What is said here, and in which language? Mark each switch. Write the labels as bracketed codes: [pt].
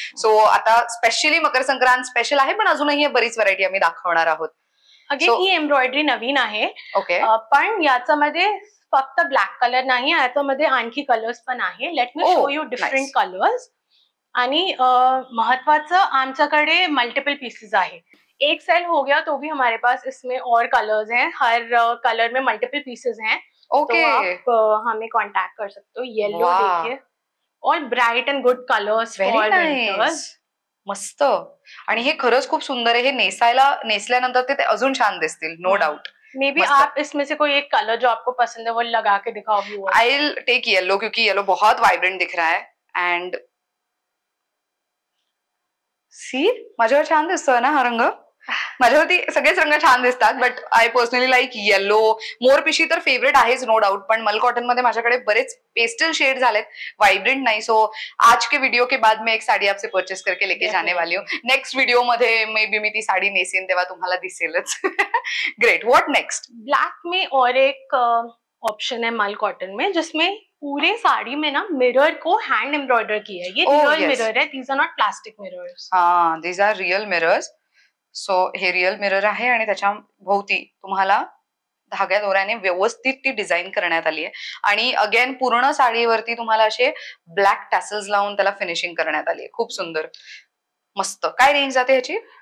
[mr] So आता specially Makar Sankrant special आहे, पण अजूनही बरीच व्हरायटी आम्ही दाखवणार आहोत. अगेन ही एम्ब्रॉयडरी नवीन आहे. ओके. पण याच्यामध्ये फक्त ब्लॅक कलर नाही, याच्यामध्ये आणखी कलर्स पण आहे. [en] Let me show you different colours. [mr] आणि महत्वाचं, आमच्याकडे मल्टीपल पीसेस आहे. [hi] एक सेल हो गया तो भी हमारे पास इसमें और कलर्स हैं. हर कलर में मल्टीपल पीसेस हैं. [en] Okay. [hi] तो आप हमें कांटेक्ट कर सकते हो. येलो देखिए, और [en] Bright and good colours for winters. [mr] मस्त. आणि हे खरंच खूप सुंदर आहे. हे नेसल्यानंतर ते अजून छान दिसतील, [en] No doubt. [hi] मे बी आप इसमें से कोई एक कलर जो आपको पसंद है वो लगा के दिखाओ viewers. [en] I will take yellow, [hi] क्योंकि येलो बहुत वाइब्रेंट दिख रहा है. [en] and see, [mr] माझ्यावर छान दिसतोय ना हा रंग. माझ्यावरती सगळेच रंग छान दिसतात, [en] But I personally like yellow. [mr] मोरपिशी तर फेवरेट आहेच नो डाउट, पण मल कॉटन मध्ये माझ्याकडे बरेच पेस्टल शेड झालेत, वाइब्रेंट नाही. [hi] सो आज के वीडियो के बाद मैं एक साड़ी आपसे परचेस करके लेके जाने वाली हूँ. [mr] नेक्स्ट वीडियो मध्ये मे बी मी ती साडी नेसेन तेव्हा तुम्हाला दिसेलच. [en] Great. What next? [hi] ब्लैक में और एक ऑप्शन है मल कॉटन में, जिसमें पूरे साड़ी में ना मिरर को हैंड एम्ब्रॉयडर किया है. ये रियल मिरर है. [en] These are not plastic mirrors. हाँ, these are real mirrors. [mr] So हे रियल मिरर आहे आणि त्याच्या भोवती तुम्हाला धाग्या दोऱ्याने व्यवस्थित ती डिझाईन करण्यात आली आहे. आणि अगेन पूर्ण साडीवरती तुम्हाला असे ब्लॅक टॅसल्स लावून त्याला फिनिशिंग करण्यात आली आहे. खूप सुंदर, मस्त. काय रेंज जाते ह्याची?